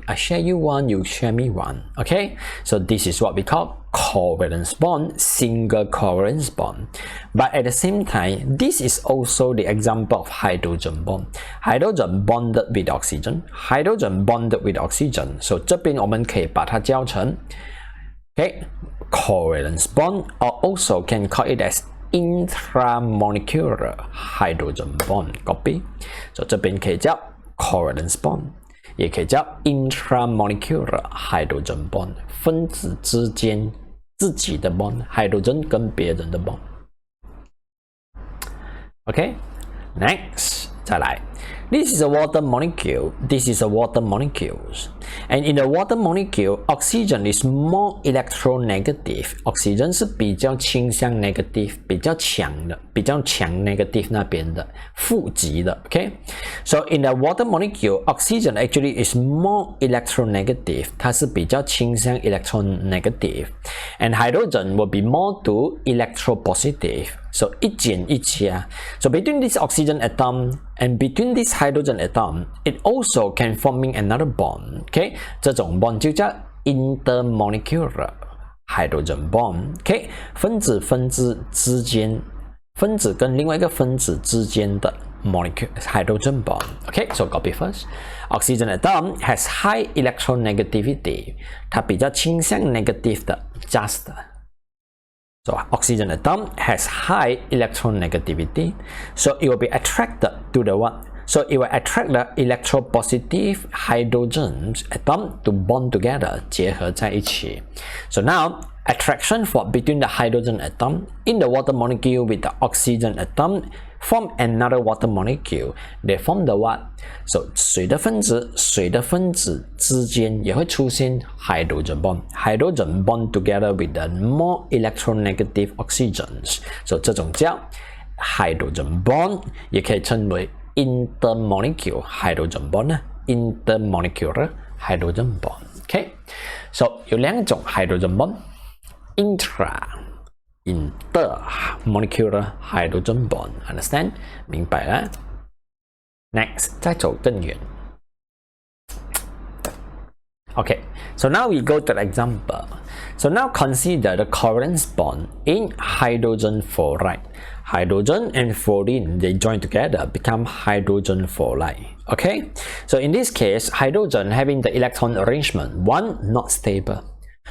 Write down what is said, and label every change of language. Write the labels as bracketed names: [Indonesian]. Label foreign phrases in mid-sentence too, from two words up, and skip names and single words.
[English] I share you one, you share me one. Okay, so this is what we call covalence bond, single covalence bond. But at the same time, this is also the example of hydrogen bond. Hydrogen bonded with oxygen, hydrogen bonded with oxygen. So [Chinese] 这边我们可以把它叫成 [English] covalence bond, or also can call it as intramolecular hydrogen bond. Copy. [Chinese] So 这边可以叫 [English] covalence bond， [Chinese] 也可以叫 [English] intramolecular hydrogen bond， [Chinese] 分子之间自己的 bond， hydrogen 跟别人的 bond。 [English] Okay, next [Chinese] 再来。 [English] This is a water molecule. This is a water molecules. And in the water molecule, oxygen is more electronegative. [Chinese] Oxygen 是比较倾向 negative, 比较强 negative 那边的负极的 Okay? [English] So in the water molecule, oxygen actually is more electronegative. [Chinese] 它是比较倾向 electronegative. [English] And hydrogen will be more to electropositive. [Chinese] So 一减一加. [English] So between this oxygen atom and between this hydrogen atom, it also can forming another bond. [Chinese] Okay, 这种 bond 就叫 [English] intermolecular hydrogen bond. [Chinese] Okay, 分子之间，分子跟另外一个分子之间的 [English] molecule hydrogen bond. Okay, so copy first. Oxygen atom has high electronegativity. [Chinese] 它比较倾向 negative 的 just. [English] So oxygen atom has high electronegativity, so it will be attracted to the what? So it will attract the electropositive hydrogen atom to bond together, [Chinese] 结合在一起. [English] So now attraction between the hydrogen atom in the water molecule with the oxygen atom form another water molecule. They form the what? So [Chinese] 水的分子之间也会出现 [English] hydrogen bond. Hydrogen bond together with the more electronegative oxygens. [Chinese] So 这种叫 [English] hydrogen bond, [Chinese] 也可以称为 [English] intermolecular hydrogen bond. Intermolecular hydrogen bond. [Chinese] Okay? So 有两种 [English] hydrogen bond. Intermolecular hydrogen bond. Understand? [Chinese] 明白了 [English] Next, [Chinese] 再走更远 [English] Okay, so now we go to the example. So now consider the covalence bond in hydrogen fluoride. Hydrogen and fluorine, they join together, become hydrogen fluoride. Okay, so in this case, hydrogen having the electron arrangement 1 not stable.